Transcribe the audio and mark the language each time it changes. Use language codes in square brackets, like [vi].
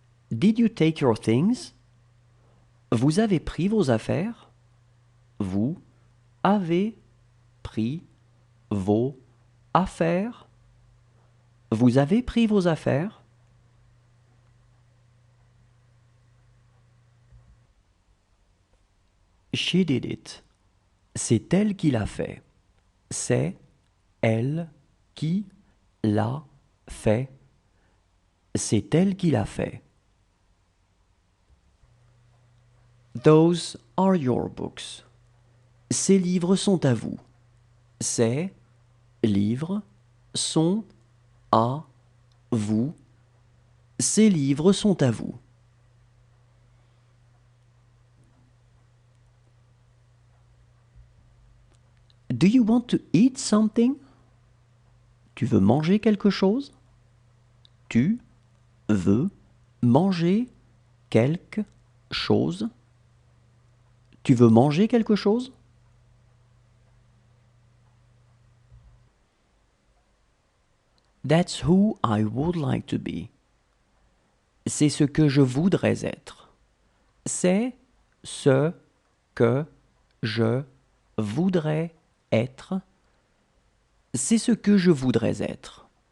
[en] Did you take your things? [fr] Vous avez pris vos affaires? Vous avez pris vos affaires? Vous avez pris vos affaires? [en] She did it. [fr] C'est elle qui l'a fait. C'est elle qui l'a fait. C'est elle qui l'a fait. [en] Those are your books. [fr] Ces livres sont à vous. Ces livres sont à vous. Ces livres sont à vous. [en] Do you want to eat something? [fr] Tu veux manger quelque chose? Tu veux manger quelque chose? Tu veux manger quelque chose? [en] That's who I would like to be. [fr] C'est ce que je voudrais être. C'est ce que je voudrais être. C'est ce que je voudrais être.